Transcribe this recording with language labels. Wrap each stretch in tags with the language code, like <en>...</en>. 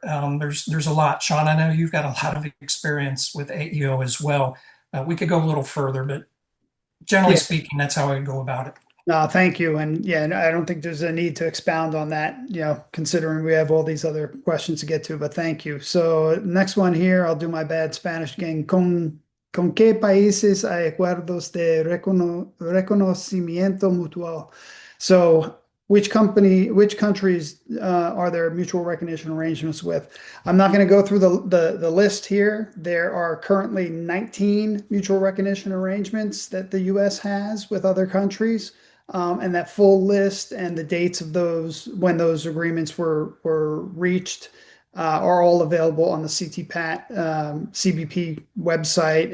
<en>There's a lot. Sean, I know you've got a lot of experience with AEO as well. We could go a little further, but generally speaking, that's how I go about it. No, thank you. And yeah, I don't think there's a need to expound on that, considering we have all these other questions to get to, but thank you. So next one here, I'll do my bad Spanish again.</en> <es>¿Con qué países hay acuerdos de reconocimiento mutuo?</es> <en>So which countries are there mutual recognition arrangements with? I'm not going to go through the list here. There are currently 19 mutual recognition arrangements that the U.S. has with other countries. And that full list and the dates of those, when those agreements were reached, are all available on the CTPAT CBP website.</en>